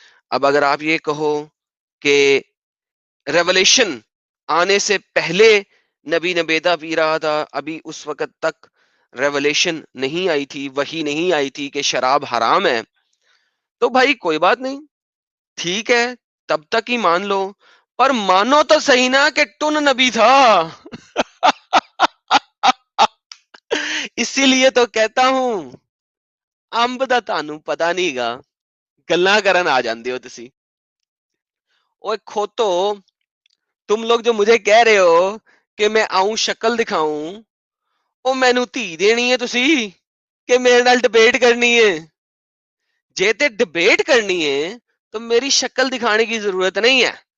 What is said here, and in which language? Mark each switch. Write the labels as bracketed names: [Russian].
[Urdu] اب اگر آپ یہ کہو کہ ریولیشن آنے سے پہلے نبی نبیدہ پی رہا تھا, ابھی اس وقت تک ریولیشن نہیں آئی تھی, وحی نہیں آئی تھی کہ شراب حرام ہے, تو بھائی کوئی بات نہیں, ٹھیک ہے, تب تک ہی مان لو, پر مانو تو صحیح نا کہ ٹن نبی تھا. اسی لیے تو کہتا ہوں [Punjabi] امب دا تانوں پتا نہیں گا, گلاں کرن آ جاندے ہو تسی. [Urdu] اوے کھوتو, تم لوگ جو مجھے کہہ رہے ہو کہ میں آؤں شکل دکھاؤں, [Punjabi] او مینوں دھی دینی ہے تسی کہ میرے نال ڈبیٹ کرنی ہے. جے تے [Urdu] ڈبیٹ کرنی ہے تو میری شکل دکھانے کی ضرورت نہیں ہے.